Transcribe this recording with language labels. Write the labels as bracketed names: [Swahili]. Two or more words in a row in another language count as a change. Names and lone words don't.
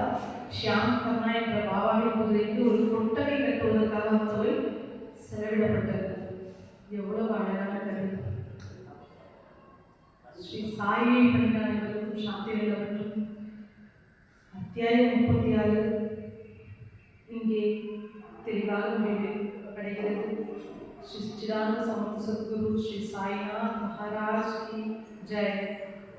[Tamil] ஷியாம் கர்ணா என்ற பாபாவின் குதிரைக்கு ஒரு கொட்டகை கட்டுவதற்காக தொகை செலவிடப்பட்டது. எவ்வளவு அழகான கதை! ஸ்ரீ சாயை பணியாளர்களுக்கும் சாந்தி உள்ளவர்களும் அத்தியாயம் 36 இங்கே தெளிவாக முடிவு அடைகிறது. [Hindi] श्री चिदानंद समर्थ सद्गुरु श्री साईनाथ महाराज की जय।